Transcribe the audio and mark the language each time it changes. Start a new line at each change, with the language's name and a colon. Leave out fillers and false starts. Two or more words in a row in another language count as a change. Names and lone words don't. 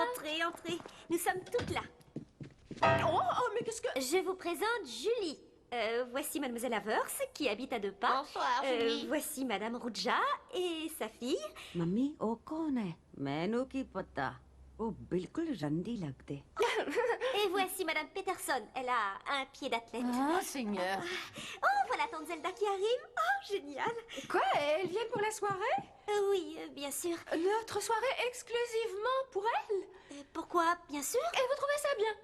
French: Entrez, entrez. Nous sommes toutes là. Oh, mais qu'est-ce que... Je vous présente Julie. Voici Mademoiselle Avers, qui habite à 2 pas. Bonsoir, Julie. Voici Madame Ruja et sa fille.
Hindi: मम्मी ओ कौन है
Punjabi: ਮੈਨੂੰ ਕੀ ਪਤਾ
Hindi: वो बिल्कुल रंडी लगते
French: Et voici Madame Peterson. Elle a un pied d'athlète. Oh, Seigneur. Oh, voilà Tante Zelda qui arrive. Oh, génial. Quoi, elles viennent pour la soirée? Oui, bien sûr. Notre soirée exclusivement pour elles? Pourquoi, bien sûr. Et vous trouvez ça bien?